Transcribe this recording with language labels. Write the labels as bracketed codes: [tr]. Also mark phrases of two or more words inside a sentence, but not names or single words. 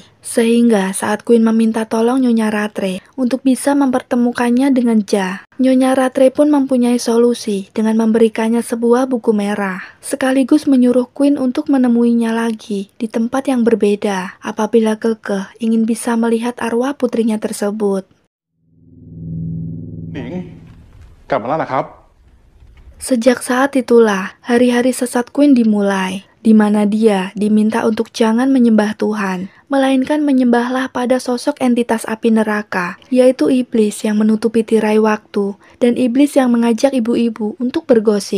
[id] Sehingga saat Queen meminta tolong Nyonya Ratre untuk bisa mempertemukannya dengan Ja, Nyonya Ratre pun mempunyai solusi dengan memberikannya sebuah buku merah, sekaligus menyuruh Queen untuk menemuinya lagi di tempat yang berbeda apabila kekeh ingin bisa melihat arwah putrinya tersebut. [th] หนิงกลับมาแล้วนะครับ [id] Sejak saat itulah, hari-hari sesat Queen dimulai. di mana dia diminta untuk jangan menyembah Tuhan, melainkan menyembahlah pada sosok entitas api neraka, yaitu iblis yang menutupi tirai waktu, dan iblis yang mengajak ibu-ibu untuk bergosip.